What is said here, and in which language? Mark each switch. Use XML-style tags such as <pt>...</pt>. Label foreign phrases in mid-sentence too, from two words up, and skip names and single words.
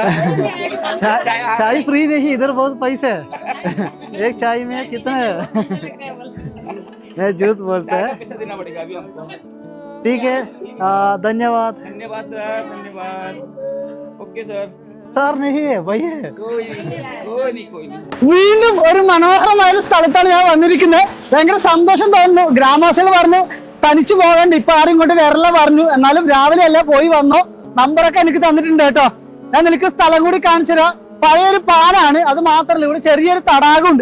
<hi>चाय फ्री नहीं, इधर बहुत पैसे है. एक चाय में कितने? मैं झूठ बोलता है. पैसा देना पड़ेगा अभी हमको. ठीक है धन्यवाद धन्यवाद सर, धन्यवाद।</hi> <en>okay sir.</en> <hi>സാർ नहीं है भाई है कोई नहीं।</hi> <ml>വീണ്ടും ഒരു മനോഹരമായ ഒരു സ്ഥലത്താണ് ഞാൻ വന്നിരിക്കുന്നത്. ഭയങ്കര സന്തോഷം തോന്നുന്നു. ഗ്രാമവാസികൾ പറഞ്ഞു തനിച്ചു പോകണ്ട, ഇപ്പൊ ആരും ഇങ്ങോട്ട് വരല പറഞ്ഞു. എന്നാലും രാവിലെ അല്ല പോയി വന്നു. നമ്പറൊക്കെ എനിക്ക് തന്നിട്ടുണ്ട് കേട്ടോ. ഞാൻ നിനക്ക് സ്ഥലം കൂടി കാണിച്ചു തരാം. പഴയൊരു പാലാണ്, അത് മാത്രമല്ല ഇവിടെ ചെറിയൊരു തടാകമുണ്ട്.</ml>